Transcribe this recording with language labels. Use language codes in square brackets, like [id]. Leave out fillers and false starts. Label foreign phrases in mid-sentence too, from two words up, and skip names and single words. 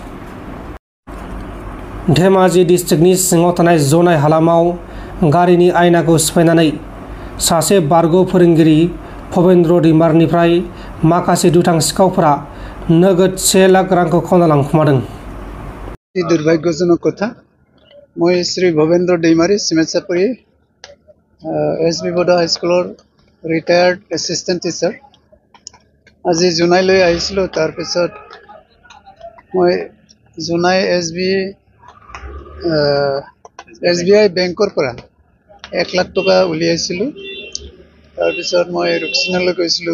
[brx] धेमाजि डिस्ट्रिक्टनि सिङाव थानाय जनाय हालामाव गारिनि आयनाखौ सिफायनानै सासे बारग' फोरोंगिरि भबेन्द्र दैमारिनिफ्राय माखासे दुथां सिखावफोरा नोगोद 1 लाख रांखौ खावना लांखुमादों। [as] দুৰ্ভাগ্যজনক কথা। মই শ্ৰী ভবেন্দ্ৰ দৈমাৰী চিমেটচাপুৰী SB বড়া হাইস্কুলৰ [en] retired assistant teacher. [as] আজি জোনাই লৈ আহিছিলোঁ। তাৰপিছত মই জোনাই SBI বেংকৰ পৰা 1 লাখ টকা উলিয়াইছিলোঁ। তাৰপিছত মই ৰুকচিনালৈ গৈছিলোঁ।